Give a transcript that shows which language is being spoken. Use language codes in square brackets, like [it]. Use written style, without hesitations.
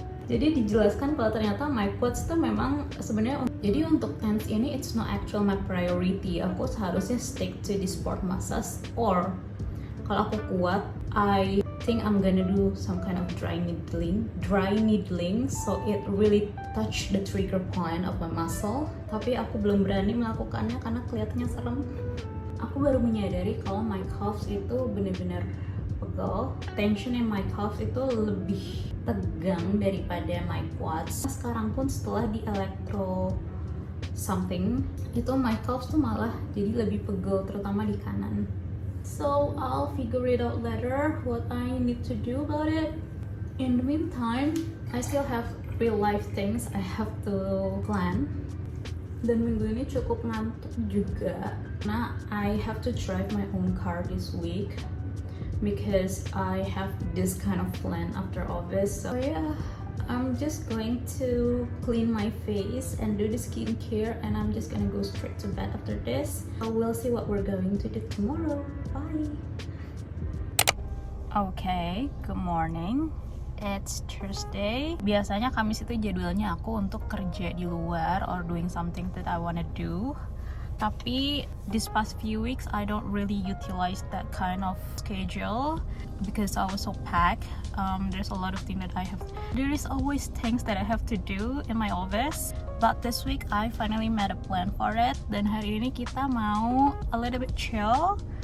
[id] Jadi dijelaskan kalau ternyata my quads tuh memang sebenarnya, jadi untuk tense ini [en] it's not actual my priority. [id] Aku seharusnya [en] stick to the sport massage, or [id] kalau aku kuat, [en] I think I'm gonna do some kind of dry needling, so it really touch the trigger point of my muscle. [id] Tapi aku belum berani melakukannya karena kelihatannya serem. Aku baru menyadari kalau my calves itu benar-benar pegel. [en] Tension in my calves [id] itu lebih tegang daripada [en] my quads. [id] Sekarang pun setelah di electro something, itu my calves tuh malah jadi lebih pegel, terutama di kanan. [en] So I'll figure it out later what I need to do about it. In the meantime, I still have real life things I have to plan. [id] Dan minggu ini cukup ngantuk juga. [en] Nah, I have to drive my own car this week because I have this kind of plan after office. So yeah, I'm just going to clean my face and do the skincare, and I'm just gonna go straight to bed after this. We'll see what we're going to do tomorrow. Bye. Okay, good morning. It's Thursday. [id] Biasanya Kamis itu jadwalnya aku untuk kerja di luar [en] or doing something that I wanna do. [id] Tapi [en] this past few weeks I don't really utilize that kind of schedule because I was so packed. There's a lot of things that I have. There is always things that I have to do in my office. But this week I finally made a plan for it. [id] Dan hari ini kita mau [en] a little bit chill.